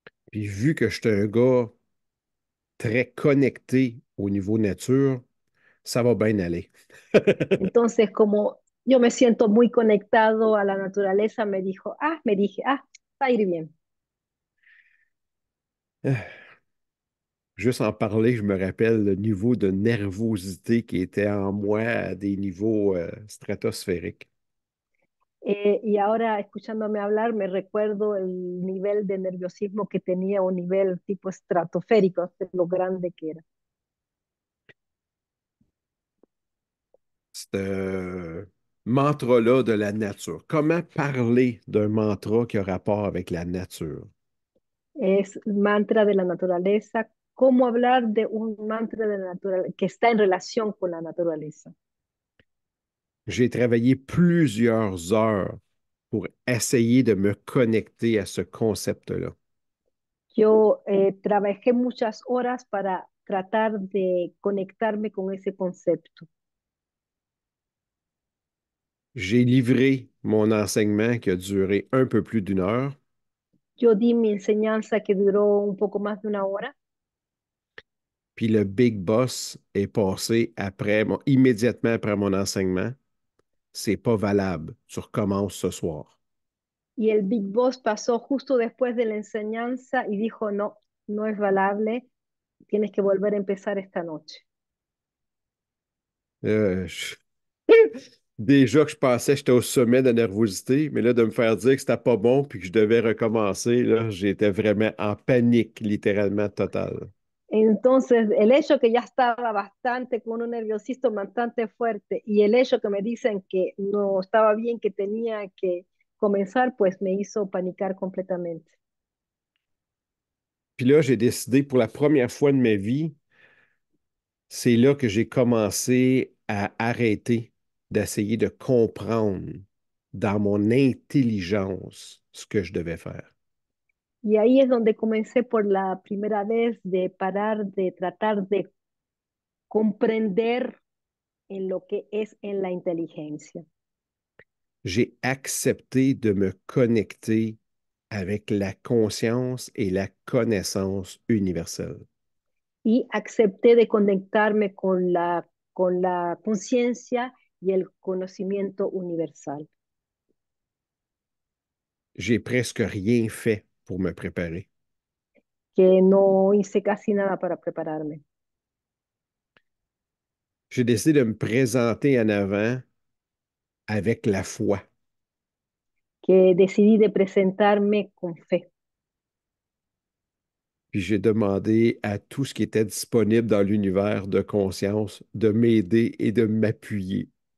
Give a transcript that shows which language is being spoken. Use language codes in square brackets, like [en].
[fr] Puis vu que je suis un gars très connecté au niveau nature, ça va bien aller. [es] Entonces, como yo me siento muy conectado a la naturaleza, me dije, va a ir bien. [fr] Juste en parler, je me rappelle le niveau de nervosité qui était en moi à des niveaux stratosphériques. [es] Y ahora, escuchándome hablar, me recuerdo el nivel de nerviosismo que tenía, un nivel tipo estratosférico, de lo grande que era. [fr] Ce mantra-là de la nature. Comment parler d'un mantra qui a rapport avec la nature? [es] Es mantra de la naturaleza. ¿Cómo hablar de un mantra de la naturaleza que está en relación con la naturaleza? [fr] J'ai travaillé plusieurs heures pour essayer de me connecter à ce concept-là. [es] Yo trabajé muchas horas para tratar de conectarme con ese concepto. [fr] J'ai livré mon enseignement qui a duré un peu plus d'une heure, [es] Yo di mi enseñanza que duró un poco más de una hora [fr] puis le big boss est passé immédiatement après mon enseignement. C'est pas valable. Tu recommences ce soir. [es] y el Big Boss pasó justo después de la enseñanza y dijo, no, no es valable, tienes que volver a empezar esta noche. [fr] Euh, je- Déjà que je pensais que j'étais au sommet de nervosité, mais là, de me faire dire que c'était pas bon puis que je devais recommencer, là, j'étais vraiment en panique, littéralement totale. [es] Entonces, el hecho que ya estaba bastante con un nerviosismo bastante fuerte y el hecho que me dicen que no estaba bien, que tenía que comenzar, pues me hizo panicar completamente. [fr] Puis là, j'ai décidé pour la première fois de ma vie, c'est là que j'ai commencé à arrêter d'essayer de comprendre dans mon intelligence ce que je devais faire. [es] Y ahí es donde comencé por la primera vez de parar de tratar de comprender en lo que es en la inteligencia [fr] J'ai accepté de me connecter avec la conscience et la connaissance universelle. [es] y acepté de conectarme con la conciencia y el conocimiento universal, [fr] J'ai presque rien fait pour me préparer. [es] que no hice casi nada para prepararme, [fr] J'ai décidé de me présenter en avant avec la foi. [es] que decidí de presentarme con fe. [fr] Puis j'ai demandé à tout ce qui était disponible dans l'univers de conscience de m'aider et de m'appuyer.